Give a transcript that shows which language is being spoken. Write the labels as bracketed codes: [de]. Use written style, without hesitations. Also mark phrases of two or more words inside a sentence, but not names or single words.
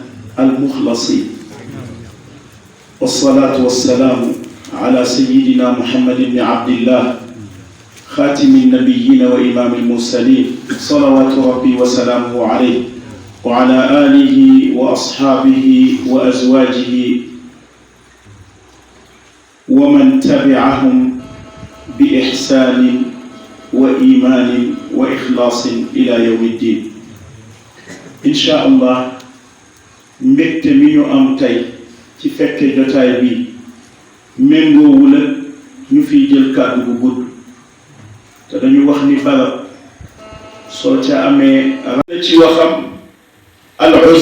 [ar] والصلاة والسلام على سيدنا محمد بن عبد الله خاتم النبيين وإمام المرسلين صلوات ربي وسلامه عليه وعلى آله وأصحابه وأزواجه ومن تبعهم بإحسان وإيمان وإخلاص إلى يوم الدين إن شاء الله [wo] mbégte mi ñu am tey ci fekke jotaay bi méngoowul ak ñu fiy jël kàddu bu gudd te dañu wax ni barab soo ca amee ci waxam al